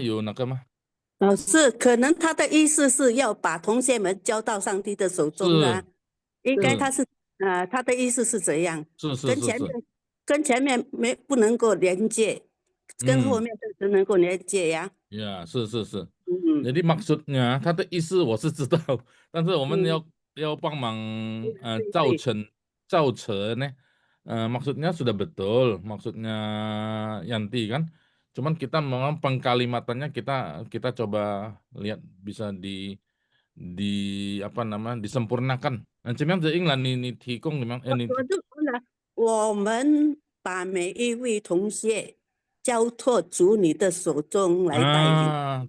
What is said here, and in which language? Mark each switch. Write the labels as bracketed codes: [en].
[zh] 有那个吗？老师，可能他的意思是要把同学们交到上帝的手中啊，应该他是他的意思是这样，跟前面不能够连接，跟后面只能够连接呀。 Ya, 是。 [id] Jadi maksudnya, 他的意思我是知道，但是我们要帮忙造成呢， maksudnya sudah betul, maksudnya Yanti kan, cuman kita memang pengkalimatannya kita coba lihat bisa apa namanya disempurnakan. [zh] 怎么样子英文你提供你们我们把每一位同学交托主你的手中来带领。